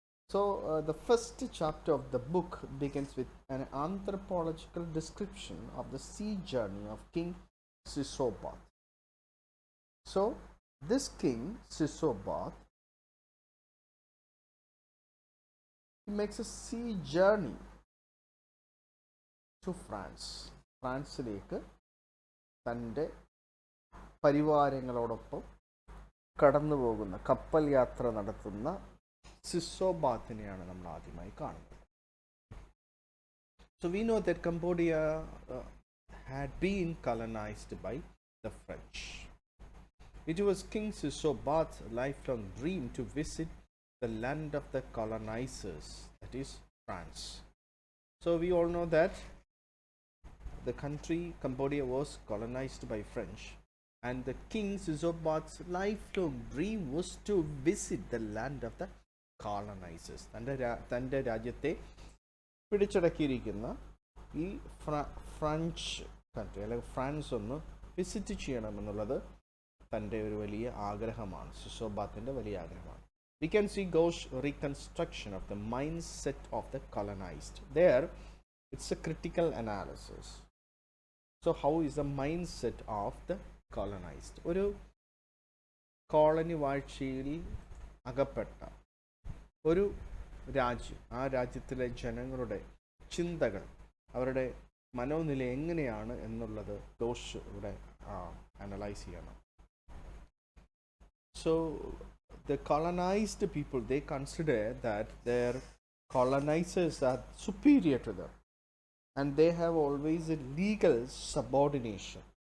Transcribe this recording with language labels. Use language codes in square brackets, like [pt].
[en] So the first chapter of the book begins with an anthropological description of the sea journey of King Sisobat. So this King Sisobat, he makes a sea journey to France. [ml] ഫ്രാൻസിലേക്ക് തൻ്റെ പരിവാരങ്ങളോടൊപ്പം കടന്നു പോകുന്ന, കപ്പൽ യാത്ര നടത്തുന്ന സിസോബാത്തിനെയാണ് നമ്മൾ ആദ്യമായി കാണുന്നത്. [en] So we know that Cambodia had been colonized by the French. It was King Sisobat's lifelong dream to visit the land of the colonizers, that is France. So we all know that the country Cambodia was colonized by French, and the King Sisobat's lifelong dream was to visit the land of the colonizers. [ml] തൻ്റെ രാജ്യത്തെ പിടിച്ചടക്കിയിരിക്കുന്ന ഈ French country അല്ലെങ്കിൽ France ഒന്ന് visit ചെയ്യണമെന്നുള്ളത് തൻ്റെ ഒരു വലിയ ആഗ്രഹമാണ്, സിസോബാത്തിൻ്റെ വലിയ ആഗ്രഹമാണ്. [en] We can see Ghosh reconstruction of the mindset of the colonized. There it's a critical analysis. So how is the mindset of the colonized? [ml] ഒരു കോളനി വാഴ്ചയിൽ അകപ്പെട്ട ഒരു രാജ്യം, ആ രാജ്യത്തിലെ ജനങ്ങളുടെ ചിന്തകൾ, അവരുടെ മനോനില എങ്ങനെയാണ് എന്നുള്ളത് ഗോഷ് ഇവിടെ അനലൈസ് ചെയ്യണം. [en] So the colonized people, they consider that their colonizers are superior to them, and they have always a legal subordination.